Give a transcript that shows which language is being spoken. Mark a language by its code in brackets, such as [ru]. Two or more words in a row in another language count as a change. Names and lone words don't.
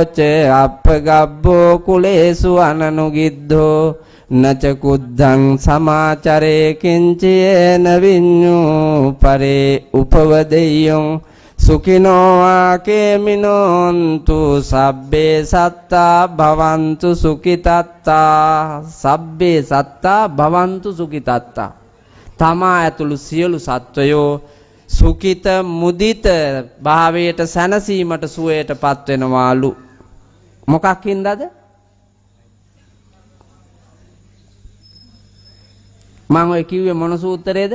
[pi] ච අප්පගබ්බෝ කුලේසු අනනුගිද්ධෝ නච කුද්ධං සමාචරේ කිංචේන විඤ්ඤු පරේ උපවදෙය්‍යං සුඛිනෝ ආකේමිනෝන්තු සබ්බේ සත්තා භවන්තු සුඛිතත්තා සබ්බේ සත්තා භවන්තු සුඛිතත්තා [si] තමා ඇතුළු සියලු සත්වයෝ සුඛිත මුදිත භාවයට සැනසීමට සුවයටපත් වෙනවාලු. මොකක් හින්දාද? මම ඔය කිව්වේ මොන සූත්‍රයේද?